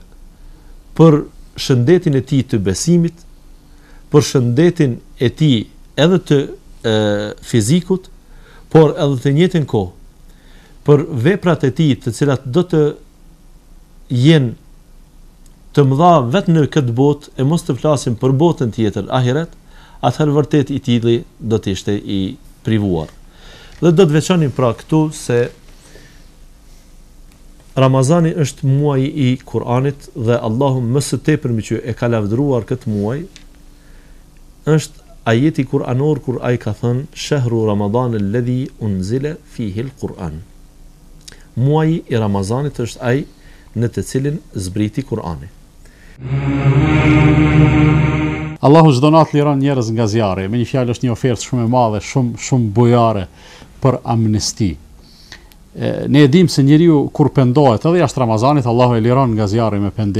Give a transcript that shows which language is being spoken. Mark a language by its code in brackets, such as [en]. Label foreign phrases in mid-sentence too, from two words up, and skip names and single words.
[sq] për shëndetin e tij të besimit, për shëndetin e tij edhe të fizikut, por edhe të njëjtën kohë për veprat e tij, të cilat do të jenë të mëdha vetëm në këtë botë e mos të flasim për botën tjetër, ahiret, atëherë vërtet i tillë do të ishte i privuar. Dhe do të veçonim pra këtu se Ramazani është muaji i Kur'anit dhe Allahu më së tepërmi që e ka lavdëruar këtë muaj është ajeti kuranor kur ai ka thënë [ar] شهر رمضان الذي أنزل فيه القرآن. [sq] Muaji i Ramazanit është ai në të cilin zbriti Kur'ani. Allahu çdo natë liron njerëz nga zjarri, me një fjalë është një ofertë shumë e madhe, shumë bujare për amnesti. Ne e dim se njeriu kur pendohet, edhe jashtë Ramazanit, Allahu e liron nga zjarri me pendim.